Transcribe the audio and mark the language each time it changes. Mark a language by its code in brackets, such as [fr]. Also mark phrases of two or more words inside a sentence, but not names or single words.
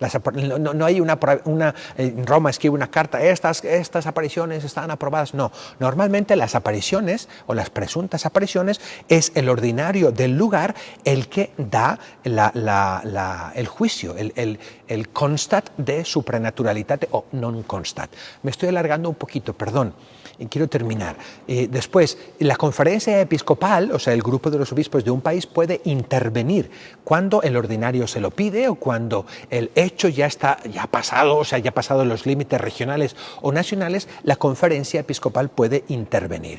[es] No hay en Roma escribe una carta, estas apariciones están aprobadas. No, normalmente las apariciones o las presuntas apariciones es el ordinario del lugar el que da el juicio, el [la] constat de supranaturalitate [es] o [la] non constat. [es] Me estoy alargando un poquito, perdón. Y quiero terminar. Después, la conferencia episcopal, o sea, el grupo de los obispos de un país puede intervenir cuando el ordinario se lo pide o cuando el hecho ya ha pasado, o sea, ya ha pasado los límites regionales o nacionales, la conferencia episcopal puede intervenir.